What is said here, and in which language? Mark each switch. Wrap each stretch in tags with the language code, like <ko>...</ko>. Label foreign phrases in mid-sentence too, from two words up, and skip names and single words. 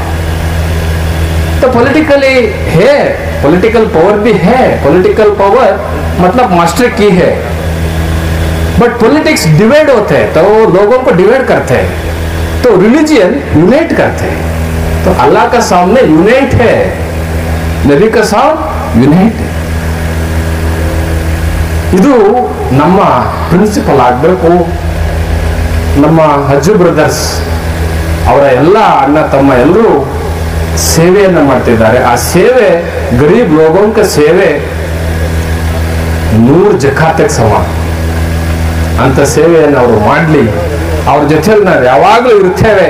<hi>तो पॉलिटिकली है,</hi> <en>political power</en> <hi>भी है,</hi> <en>political power</en> <hi>मतलब मास्टर की है,</hi> <en>but politics divide</en> <hi>होते हैं, तो लोगों को डिवाइड करते हैं, तो</hi> <en>religion unite</en> <hi>करते हैं। तो अल्लाह का सामने यूनाइट है, नबी का सामने यूनाइट है।</hi> <kn>ಇದು ನಮ್ಮ ಪ್ರಿನ್ಸಿಪಲ್ ಆಗಬೇಕು। ನಮ್ಮ ಅಜ್ಜು ಬ್ರದರ್ಸ್ ಅವರ ಎಲ್ಲ ಅಣ್ಣ ತಮ್ಮ ಎಲ್ಲರೂ ಸೇವೆಯನ್ನು ಮಾಡ್ತಿದ್ದಾರೆ। ಆ ಸೇವೆ</kn> <hi>ग़रीब लोगों का</hi> <kn>ಸೇವೆ 100 ಜಕಾತಕ್ಕೆ ಸಮ ಅಂತ ಸೇವೆಯನ್ನು ಅವರು ಮಾಡಲಿ, ಅವ್ರ ಜೊತೆಲಿ ನಾವು ಯಾವಾಗಲೂ ಇರ್ತೇವೆ।</kn>